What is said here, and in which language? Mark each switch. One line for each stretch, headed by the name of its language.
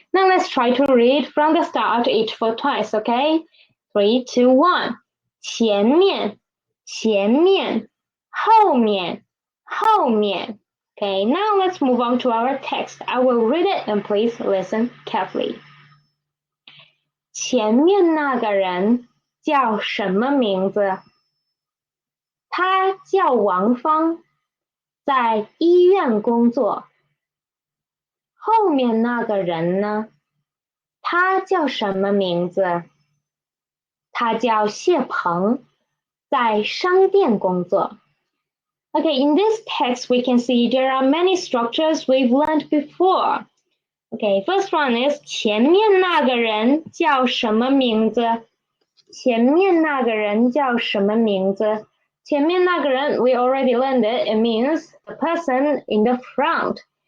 English: Now let's try to read from the start each for twice, okay?
Chinese: 3, 2, 1. 前面,前面,后面,后面.
English: Okay, now let's move on to our text. I will read it and please listen carefully.
Chinese: 前面那个人叫什么名字？他叫王芳，在医院工作。后面那个人呢？他叫什么名字？他叫谢鹏，在商店工作。
English: Okay, in this text we can see there are many structures we've learned before. Okay, first one is
Chinese: 前面那个人叫什么名字？前面那个人叫什么名字？前面那个人
English: we already learned it. It means the person in the front.